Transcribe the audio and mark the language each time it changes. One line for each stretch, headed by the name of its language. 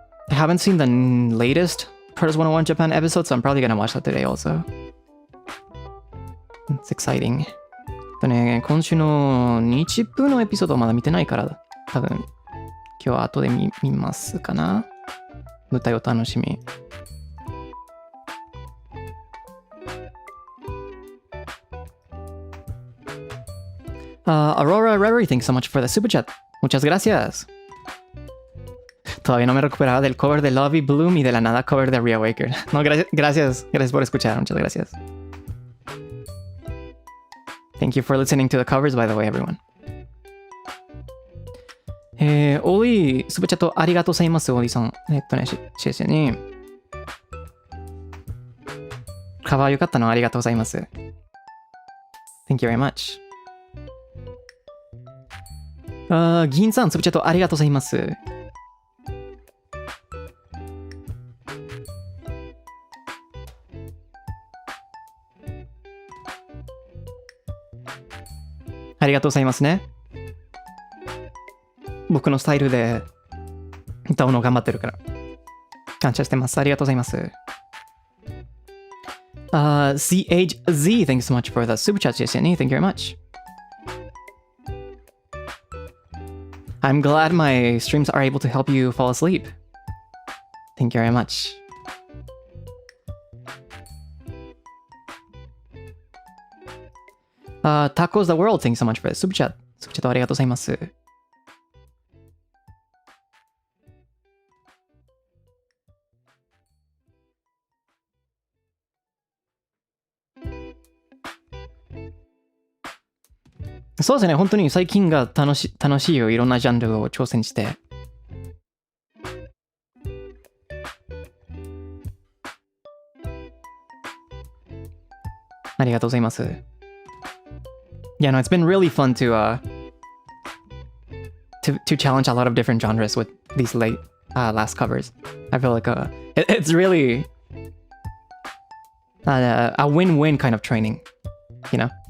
English: I haven't seen the latest Protos 101 Japan episode, so I'm probably gonna watch that today also. It's exciting.
Japanese: 今週の日プのエピソードはまだ見てないから多分今日は後で見ますかな。舞台を楽しみ。
English: Aurora Reverie, thanks so much for the super chat.
Spanish: Muchas gracias. Todavía no me recuperaba del cover de Lovey Bloom y de la nada cover de Reawaker. No, gracias por escuchar. Muchas gracias.
English: Thank you for listening to the covers, by the way, everyone.
Japanese: オーリー、スーパーチャットありがとうございます、オーリーさん。シェシェに。カバーよかったのありがとうございます。
English: Thank you very much.
Japanese: 銀さん、つぶちゃとありがとうございます。ありがとうございますね。僕のスタイルで歌うの頑張ってるから。感謝してます。ありがとうございます。
English: CHZ, thanks so much for the super chat, Jenny. Thank you very much. I'm glad my streams are able to help you fall asleep. Thank you very much. Tacos the World, thanks so much for the super chat.
Japanese: super chat ありがとうございます。そうですね、本当に最近が楽しいよ。いろんなジャンルを挑戦して。ありがとうございます。
English: Yeah, no, it's been really fun to challenge a lot of different genres with these last covers. I feel like it's really a win-win kind of training, you know?